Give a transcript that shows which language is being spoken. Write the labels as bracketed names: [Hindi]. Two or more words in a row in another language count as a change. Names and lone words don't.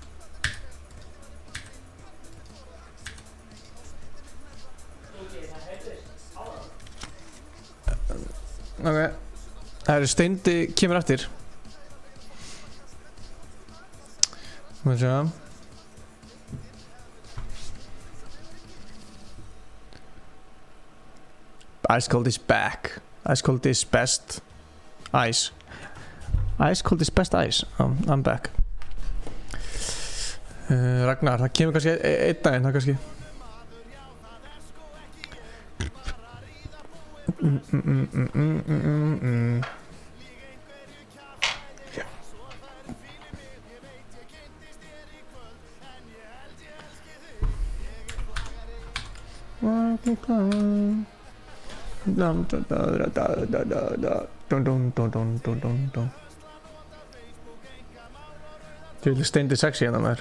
[Icelandic] Ok, það eru Steindi kemur eftir. Má ég sjá. [English] Ice Cold is back. Ice Cold is best ice. Ice Cold is best ice. I'm back. [Icelandic] Ragnar, það kemur kannski einn daginn, það kannski. Þú vil Steindi sexy hérna með þér.